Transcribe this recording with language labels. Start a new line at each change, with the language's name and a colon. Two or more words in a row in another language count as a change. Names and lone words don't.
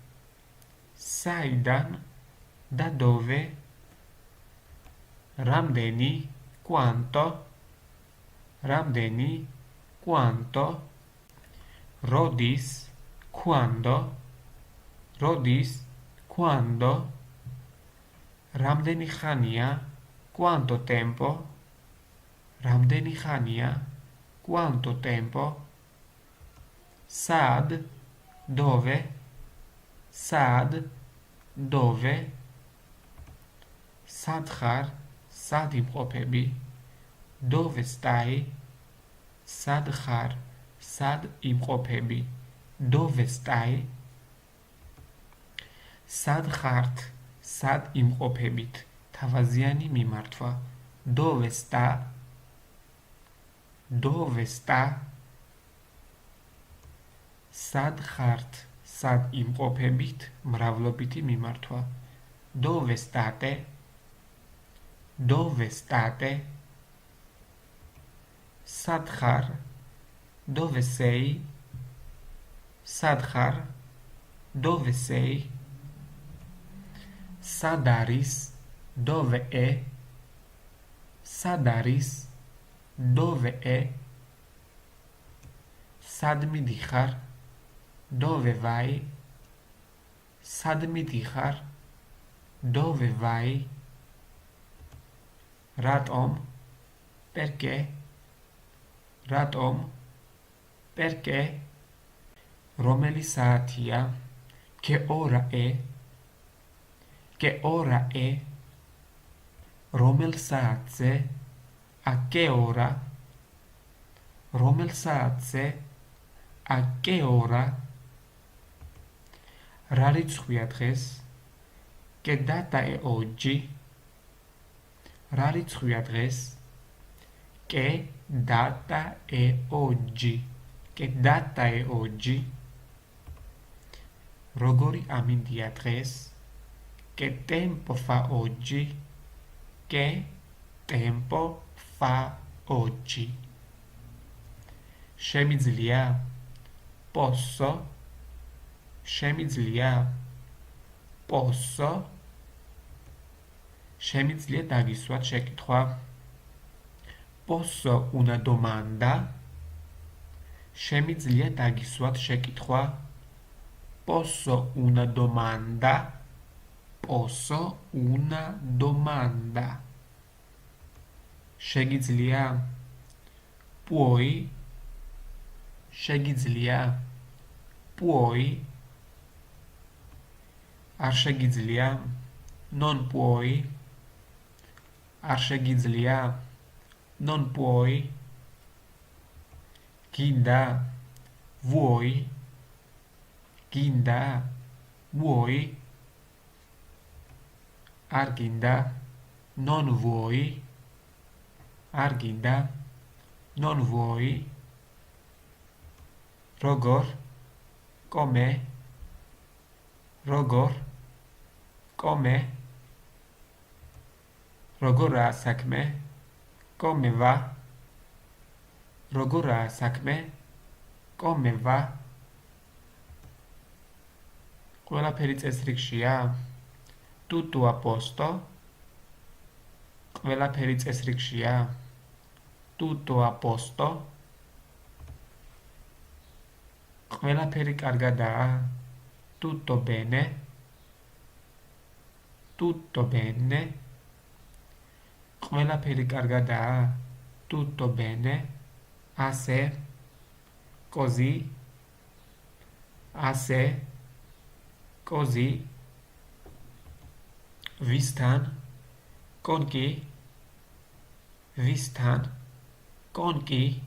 Georgian: ramdeni, quanto, rodis, quando, როდის, quando, რამდენი ხანია,
Italian: quanto tempo,
Georgian: რამდენი ხანია,
Italian: quanto tempo,
Georgian: sad, dove, sad, dove, სად ხარ, სად იმყოფები,
Italian: dove stai,
Georgian: სად ხარ, სად იმყოფები,
Italian: dove stai,
Georgian: სად ხართ, სად იმყოფებით, თავაზიანი მიმართვა,
Italian: dove sta, dove sta,
Georgian: სად ხართ, სად იმყოფებით, მრავლობითი მიმართვა,
Italian: dove state, dove state,
Georgian: სად ხარ,
Italian: dove sei,
Georgian: სად ხარ,
Italian: dove sei,
Georgian: სად არის,
Italian: dove è,
Georgian: სად არის,
Italian: dove è,
Georgian: სად მიდიხარ,
Italian: dove vai,
Georgian: სად მიდიხარ,
Italian: dove vai, ratom, perché, ratom, perché,
Georgian: რომელი საათია,
Italian: che ora è, che ora è,
Georgian: რომელ საათზე,
Italian: a che ora,
Georgian: რომელ საათზე,
Italian: a che ora,
Georgian: რა რიცხვია დღეს,
Italian: che data è oggi,
Georgian: რა რიცხვია დღეს,
Italian: che data è oggi, che data è oggi,
Georgian: როგორი ამინდია დღეს,
Italian: che tempo fa oggi, che tempo fa oggi,
Georgian: შემიძლია, posso, შემიძლია, posso, შემიძლია დაგისვათ შეკითხვა,
Italian: posso una domanda,
Georgian: შემიძლია დაგისვათ შეკითხვა,
Italian: posso una domanda, posso una domanda,
Georgian: შეგიძლია, puoi, შეგიძლია, puoi, არ შეგიძლია,
Italian: non puoi,
Georgian: არ შეგიძლია,
Italian: non puoi, გინდა, vuoi, გინდა, vuoi,
Georgian: არ გინდა,
Italian: non vuoi,
Georgian: არ გინდა,
Italian: non vuoi,
Georgian: როგორ, come, როგორ, come, როგორაა საქმე,
Italian: come va,
Georgian: როგორაა საქმე,
Italian: come va,
Georgian: ყველაფერი წესრიგშია,
Italian: tutto a posto,
Georgian: ყველაფერი წესრიგშია,
Italian: tutto a posto,
Georgian: ყველაფერი კარგადაა,
Italian: tutto bene, tutto bene,
Georgian: ყველაფერი კარგადაა,
Italian: tutto bene, ასე, così, ასე, così, vistan, con chi, vistan, con chi,